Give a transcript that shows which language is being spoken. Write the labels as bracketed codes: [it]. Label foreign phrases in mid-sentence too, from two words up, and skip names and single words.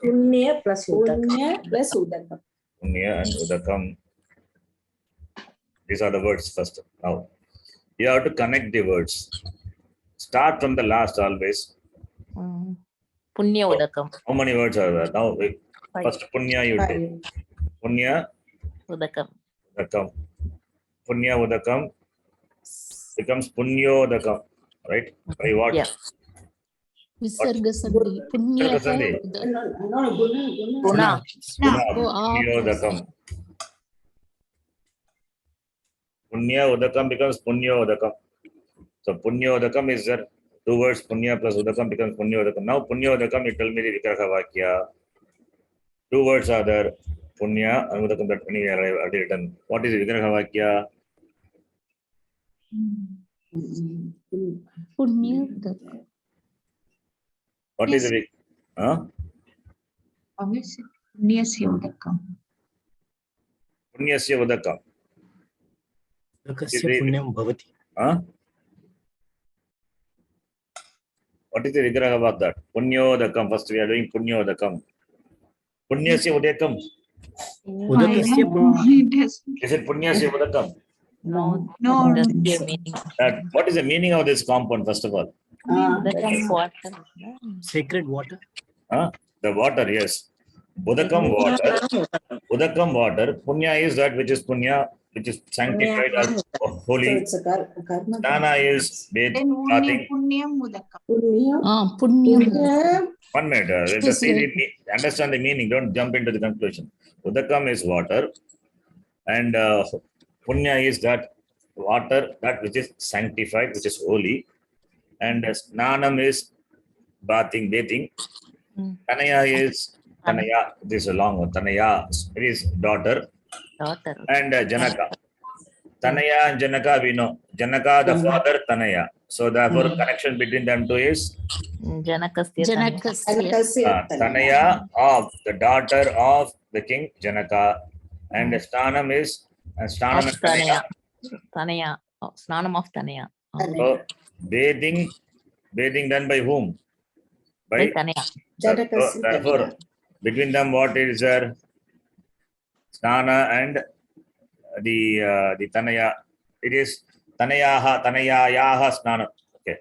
[sa] Punya plus Udakam. Punya and Udakam. [en] These are the words first. Now, you have to connect the words. Start from the last always. [sa] Punyodakam. [en] How many words are there? Now, first Punya you take. [sa] Punya, Udakam. Udakam. Punya, Udakam. [en] becomes Punyodakam, right? By what? Yeah. [sa] Visarga sandhi. Punya Visarga sandhi. [en] No, guna. [sa] Guna. Guna, Oh, Punyodakam. Punya Udakam becomes Punyodakam. [en] So Punyodakam is there. Two words, Punya plus Udakam becomes Punyodakam. Now Punyodakam, you tell me the [sa] Vigraha Vakya. [en] Two words are there. Punya and Udakam that we have already written. What is the [sa] Vigraha Vakya? Punya Udakam. [en] What is the huh? [sa] Punyasya udakam. Punyasya Udakam. Udakasya punyam bhavati. Huh? [en] What is the Vigraha about that? [sa] Punyodakam. [en] First we are doing Punyodakam. [sa] Punyasya Udakam. Udakasya [en] Is it [sa] Punyasya Udakam? [en] No. No. That's the meaning. What is the meaning of this compound, first of all? Udakam water. sacred water. Huh? The water, yes. Udakam water. Udakam water. Punya is that which is Punya, which is sanctified as So holy. it's a karma. Snana is bathing. [sa] Punyam udakam. Punya. Punya. Punya. [en] 1 minute. Yes, Understand the meaning. Don't jump into the conclusion. Udakam is water, and Punya is that water that which is sanctified, which is holy, and Snanam is bathing. Tanaya is Tanaya. This is a long one. Tanaya is daughter, Daughter. and Janaka. Tanaya and Janaka we know. Janaka the father, Tanaya. So therefore connection between them two is [sa] Janakasya. Janakasya. [en] Tanaya of the daughter of the king Janaka, and Stanam is Stanam and Tanaya. [sa] Tanaya. Snanam of Tanaya. [en] So bathing done by whom? By Tanaya. So, therefore between them what is there? Snana and the Tanaya. It is [sa] Tanayaha Snana. [en] Okay.